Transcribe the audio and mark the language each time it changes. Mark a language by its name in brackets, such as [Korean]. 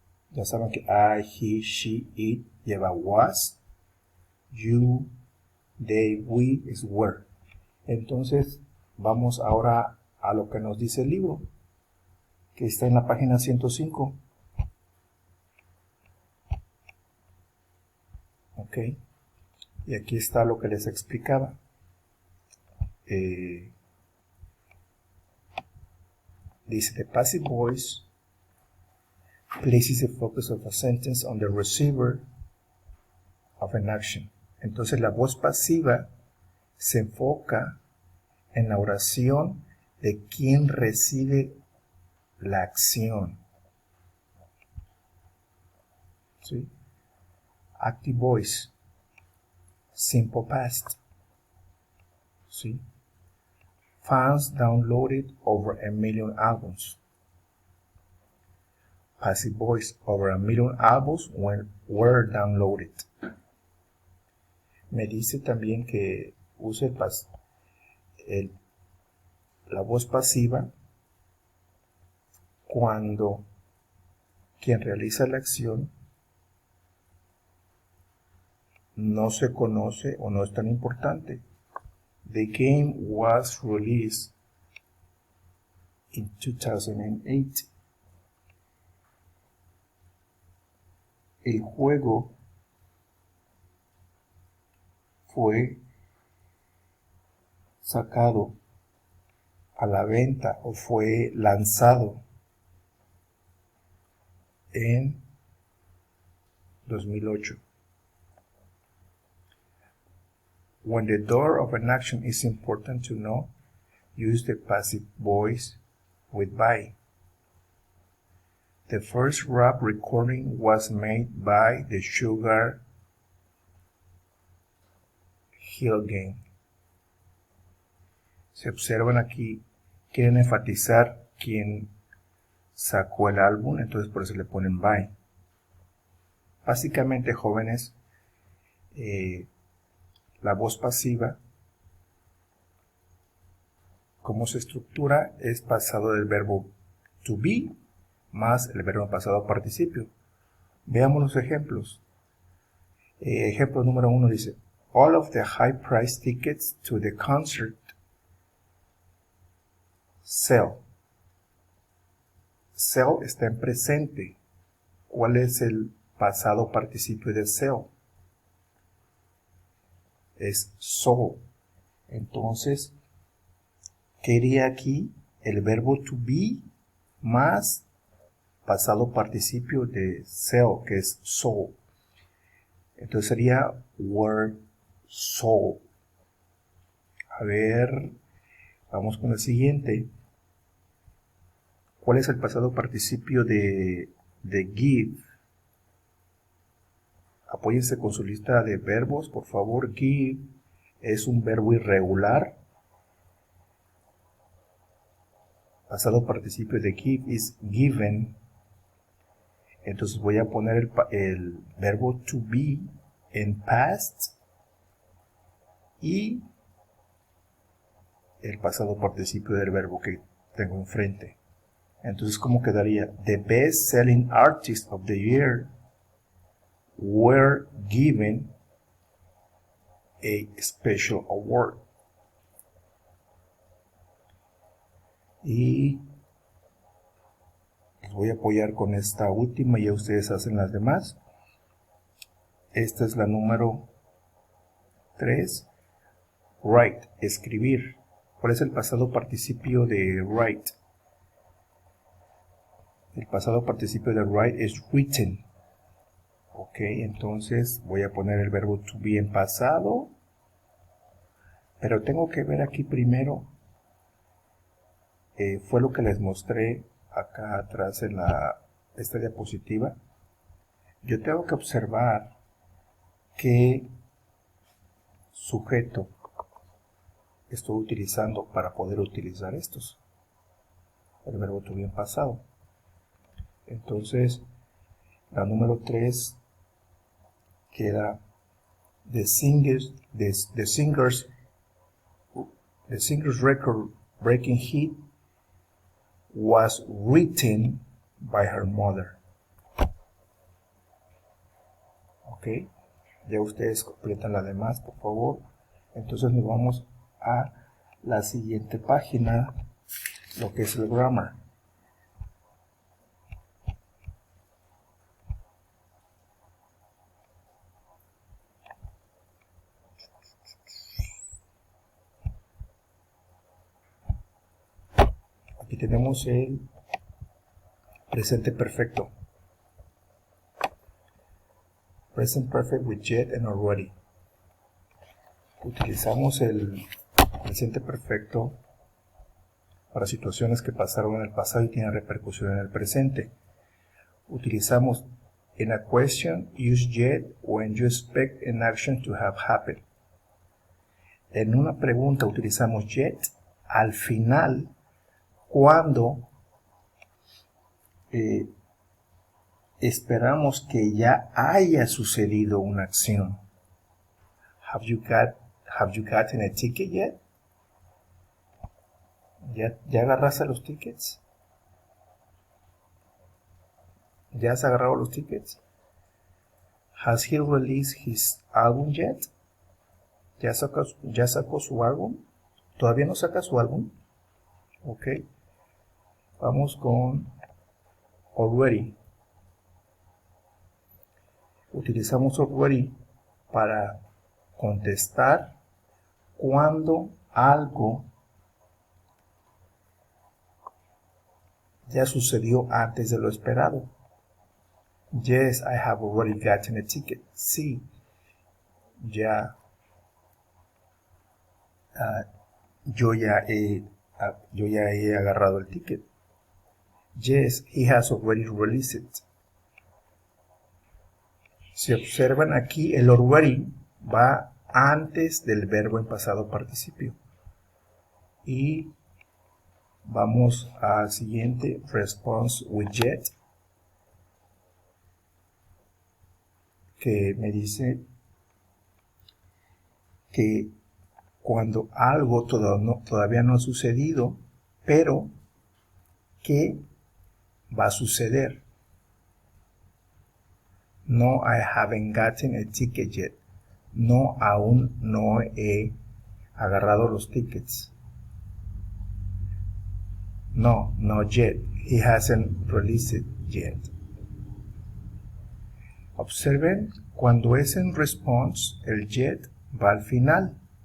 [Spanish] Ya saben que I, he, she, it lleva was, you, they, we es were. Entonces vamos ahora a lo que nos dice el libro, que está en la página 105. Ok, y aquí está lo que les explicaba. [English] Dice, the passive voice places the focus of a sentence on the receiver of an action. [Spanish] Entonces la voz pasiva se enfoca en la oración de quien recibe la acción. [English] ¿Sí? Active voice, simple past. ¿Sí? Fans downloaded over 1 million albums. Passive voice, over 1 million albums were downloaded. [Spanish] Me dice también que use la voz pasiva cuando quien realiza la acción no se conoce o no es tan importante. [English] The game was released in 2008. [Spanish] El juego fue sacado a la venta o fue lanzado en 2008. [English] When the door of an action is important to know, use the passive voice with by. The first rap recording was made by the Sugar Hill Gang. [Spanish] Se observan aquí, quieren enfatizar quién sacó el álbum, entonces por eso le ponen by. Básicamente, jóvenes, la voz pasiva, como se estructura, es pasado del verbo to be más el verbo pasado participio. Veamos los ejemplos. Ejemplo número 1 dice, [English] all of the high price tickets to the concert sell. [Spanish] Sell está en presente. ¿Cuál es el pasado participio de sell? Es sold. Entonces, ¿qué iría aquí? El verbo to be más pasado participio de sell, que es sold. Entonces sería were sold. A ver, vamos con el siguiente. ¿Cuál es el pasado participio de give? Apóyense con su lista de verbos, por favor. Give es un verbo irregular. Pasado participio de give [English] is given. [Spanish] Entonces voy a poner el verbo to be en past y el pasado participio del verbo que tengo enfrente. Entonces, ¿cómo quedaría? [English] The best selling artists of the year were given a special award. [Spanish] Y les voy a apoyar con esta última y ya ustedes hacen las demás. Esta es la número 3. Write, escribir. ¿Cuál es el pasado participio de write? El pasado participio de write es written. Ok, entonces voy a poner el verbo to be en pasado. Pero tengo que ver aquí primero fue lo que les mostré acá atrás en esta diapositiva. Yo tengo que observar qué sujeto estoy utilizando para poder utilizar estos. El verbo to be en pasado. Entonces, la número 3 queda [English] the singer's record-breaking hit was written by her mother. [Spanish] Ok, ya ustedes completan la demás, por favor. Entonces nos vamos a la siguiente página, lo que es el grammar. Aquí tenemos el presente perfecto. [English] Present perfect with yet and already. [Spanish] Utilizamos el presente perfecto para situaciones que pasaron en el pasado y tienen repercusión en el presente. [English] Utilizamos in a question, use yet when you expect an action to have happened. [Spanish] En una pregunta utilizamos yet al final cuando esperamos que ya haya sucedido una acción. [English] Have you gotten a ticket yet? [Spanish] ¿Ya agarraste los tickets? ¿Ya has agarrado los tickets? [English] Has he released his album yet? [Spanish] ¿Ya sacó su álbum? ¿Todavía no saca su álbum? Ok. Vamos con already. Utilizamos already para contestar cuando algo ya sucedió antes de lo esperado. [English] Yes, I have already gotten a ticket. [Spanish] Sí, ya yo ya he agarrado el ticket. [English] Yes, he has already released it. [Spanish] Si observan aquí, el already va antes del verbo en pasado participio. Y vamos al siguiente, response with yet, que me dice que cuando algo todavía no ha sucedido, pero que va a suceder. [English] No, I haven't gotten a ticket yet. [Spanish] No, aún no he agarrado los tickets. [English] No, not yet. He hasn't released it yet. [Spanish] Observen, cuando es en response, el yet va al final.